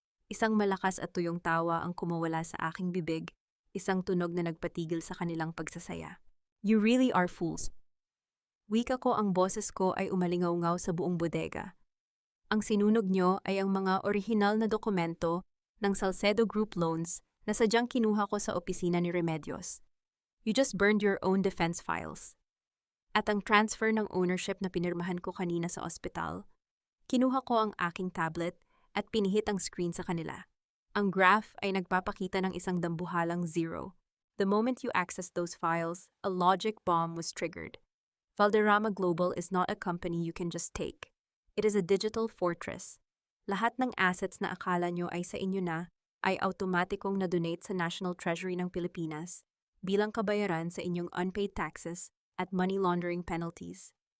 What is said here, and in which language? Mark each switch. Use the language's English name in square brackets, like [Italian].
[Filipino] Isang malakas at tuyong tawa ang kumawala sa aking bibig, isang tunog na nagpatigil sa kanilang pagsasaya. [English] You really are fools. [Filipino] Wika ko, ang boses ko ay umalingaw-ngaw sa buong bodega. Ang sinunog nyo ay ang mga orihinal na dokumento ng Salcedo Group loans na sadyang kinuha ko sa opisina ni Remedios. [English] You just burned your own defense files. [Filipino] At ang transfer ng ownership na pinirmahan ko kanina sa ospital, kinuha ko ang aking tablet at pinihit ang screen sa kanila. Ang graph ay nagpapakita ng isang dambuhalang 0. [English] The moment you access those files, a logic bomb was triggered. Valderrama Global is not a company you can just take. It is a digital fortress. [Filipino] Lahat ng assets na akala nyo ay sa inyo na ay automatikong na-donate sa National Treasury ng Pilipinas bilang kabayaran sa inyong [English] unpaid taxes [Filipino] at [English] money laundering penalties.